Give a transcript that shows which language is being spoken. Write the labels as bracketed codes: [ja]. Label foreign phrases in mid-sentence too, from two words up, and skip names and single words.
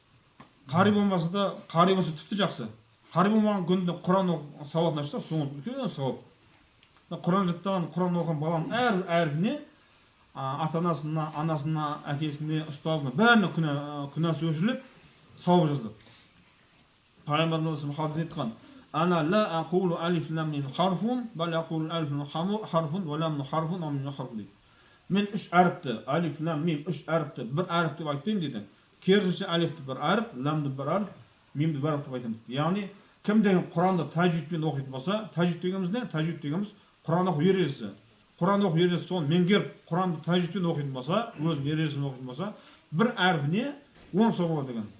[kk] Қари болмаса да, қари болса тіпті жақсы. Қари болмаған күнде Құран сауатын ашса, соңыз үлкен сауап. Құран жаттаған, Құран оқыған баланың әрбіріне ата-анасына, анасына, әкесіне, ұстазына, бәріне күнәсі өшіріліп, сауап жазылады. Пайғамбарымыз хадисте айтқан: [ar] "أنا لا أقول ألف لام ميم حرف، بل أقول ألف لام حرف ولام حرف وميم حرف." [kk] дейді. Мен 3 әріпті, алиф, лам, мим, 3 әріпті, бір әріп деп айтпаймын дейді. Керісінше алифті бір әріп, ламды бір әріп, мимді бір әріп деп айтамын. Яғни кімде Құранды тәжвидпен оқитын болса, тәжвид дегеніміз не? Тәжвид дегеніміз Құран оқу ережесі. Құран оқу ережесі соны меңгеріп, Құранды тәжвидпен оқитын болса, өзінің ережесін оқитын болса, бір әрбіне 10 сауап болады деген.